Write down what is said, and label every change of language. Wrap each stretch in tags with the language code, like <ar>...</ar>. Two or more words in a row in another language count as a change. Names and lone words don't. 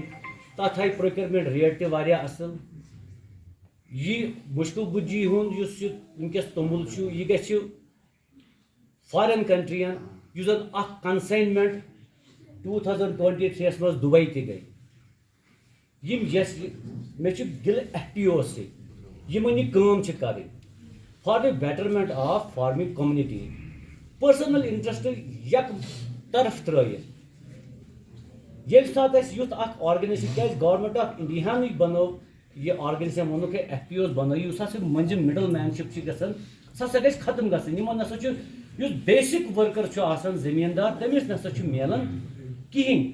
<ks>تتھ آیہِ</ks> <en>procurement rate</en> <ks>تہِ واریاہ اصل. یہِ مُشکہٕ بُجی ہُنٛد یُس یہِ وٕنکیٚس توٚمُل چھُ, یہِ گژھِ</ks> <en>foreign countries,</en> <ks>یُس زن اکھ کنساینمنٹ 2023 یس منٛز دُبے تہِ گٔے. یِم مےٚ چھُ گِلہٕ ایف پی او سۭتۍ, یِمن یہِ کٲم چھِ کَرٕنۍ</ks> <en>for the betterment of farming community. personal interest</en> <ks>یک طرف ترٲیِتھ ییٚلہِ ساتہٕ اَسہِ یُتھ اکھ آرگنایزیشن, کیٛازِ گورمنٹ آف انڈیاہنٕے بنٲو یہِ آرگنایزیشن, ووٚنُکھ ہے ایف پی اوز بنٲیِو, یُس ہسا مٔنٛزِم</ks> <en>middle man ship</en> <ks>چھِ گژھان سُہ ہسا گژھِ ختم گژھٕنۍ. یِمن نسا چھُ, یُس</ks> <en>basic worker</en> <ks>چھُ آسان زٔمیٖندار, تٔمِس نسا چھُ میلان کِہینۍ.</ks>